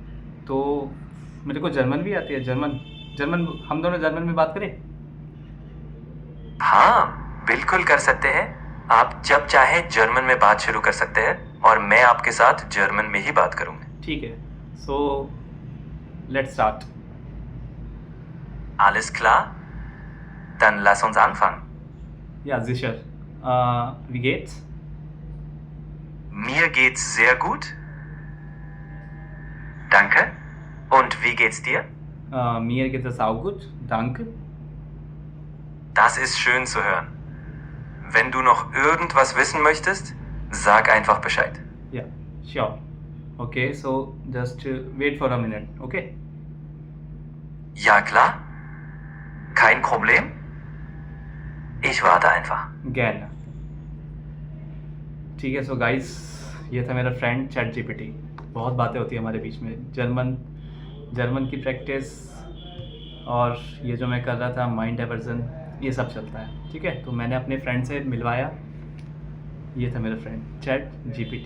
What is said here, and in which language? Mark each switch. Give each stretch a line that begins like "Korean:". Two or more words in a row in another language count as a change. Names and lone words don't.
Hindi: तो मेरे को जर्मन भी आती है। जर्मन हम दोनों जर्मन में बात करें? हाँ, बिल्कुल कर सकते हैं। आप जब चाहे जर्मन में बात शुरू कर सकते हैं और मैं आपके साथ जर्मन में ही बात करूंगा। ठीक है,
English: so let's start.
German: Alles klar? Dann lass uns anfangen. Ja, sicher. Wie geht's? Mir geht's sehr gut. Danke. Und wie geht's dir? Mir geht es auch gut, danke. Das ist schön zu hören. Wenn du noch irgendwas wissen möchtest, sag einfach Bescheid. Ja,
English: sure. Okay, so just wait for a minute, okay?
German: Ja, klar. Kein Problem. Ich warte einfach. Gerne.
Hindi: ठीक है,
English: so guys,
Hindi: ये था मेरा फ्रेंड चैट जीपीटी। बहुत बातें होती है हमारे बीच में, जर्मन की प्रैक्टिस और ये जो मैं कर रहा था
English: mind diversion,
Hindi: ये सब चलता है। ठीक है, तो मैंने अपने फ्रेंड से मिलवाया। ये था मेरा फ्रेंड चैट जीपीटी।